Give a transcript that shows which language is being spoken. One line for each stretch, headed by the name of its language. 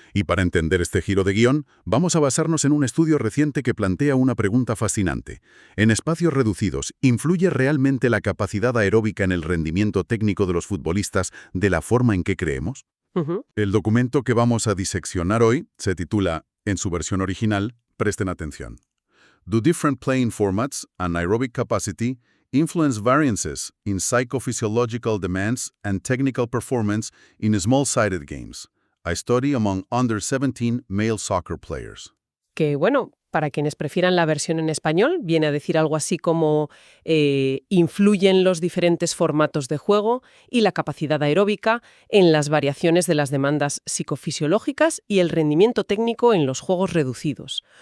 Spanish: Y para entender este giro de guión, vamos a basarnos en un estudio reciente que plantea una pregunta fascinante. En espacios reducidos, ¿influye realmente la capacidad aeróbica en el rendimiento técnico de los futbolistas de la forma en que creemos? Ujú. El documento que vamos a diseccionar hoy se titula, en su versión original, presten atención.
English: Do different playing formats and aerobic capacity influence variances in psychophysiological demands and technical performance in small-sided games? A study among under-17 male soccer players.
Spanish: Que bueno, para quienes prefieran la versión en español, viene a decir algo así como influyen los diferentes formatos de juego y la capacidad aeróbica en las variaciones de las demandas psicofisiológicas y el rendimiento técnico en los juegos reducidos.